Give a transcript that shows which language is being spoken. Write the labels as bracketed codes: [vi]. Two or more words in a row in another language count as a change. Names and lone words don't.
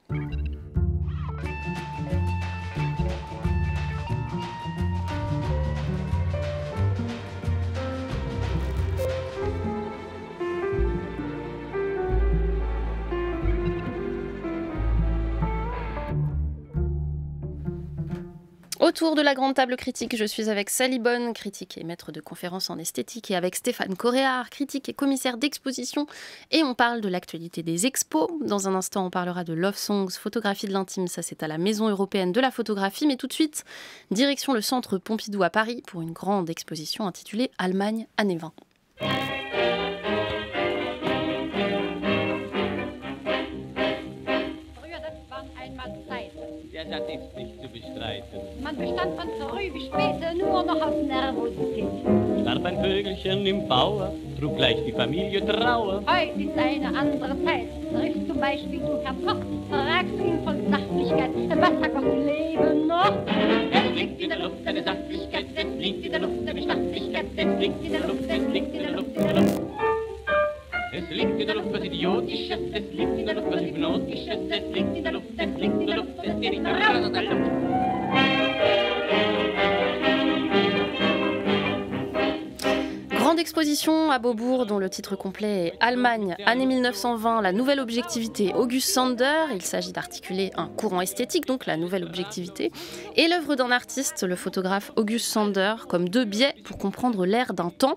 [fr] Autour de la grande table critique, je suis avec Sally Bonne, critique et maître de conférences en esthétique, et avec Stéphane Coréard, critique et commissaire d'exposition. Et on parle de l'actualité des expos. Dans un instant, on parlera de Love Songs, photographie de l'intime. Ça, c'est à la Maison européenne de la photographie. Mais tout de suite, direction le centre Pompidou à Paris pour une grande exposition intitulée Allemagne, années 20. [de] Das ist nicht zu bestreiten. Man bestand von früh bis spät nur noch aus Nervosität. Starb ein Vögelchen im Bauer, trug gleich die Familie Trauer. Heute ist eine andere Zeit. Triffst zum Beispiel du Herrn Koch, fragst du ihn von Sachlichkeit. Was sagt das Leben noch? Es liegt in der Luft eine Sachlichkeit, es liegt in der Luft eine Bestachlichkeit, es liegt in der Luft, es liegt in der Luft, in der Luft. Es liegt in der Luft was Idiotisches, es liegt in der Luft was Hypnotisches, es liegt in der Luft, es liegt in der Luft, es liegt in der Luft. [fr] Grande exposition à Beaubourg dont le titre complet est Allemagne, année 1920, la nouvelle objectivité August Sander. Il s'agit d'articuler un courant esthétique, donc la nouvelle objectivité, et l'œuvre d'un artiste, le photographe August Sander, comme deux biais pour comprendre l'ère d'un temps.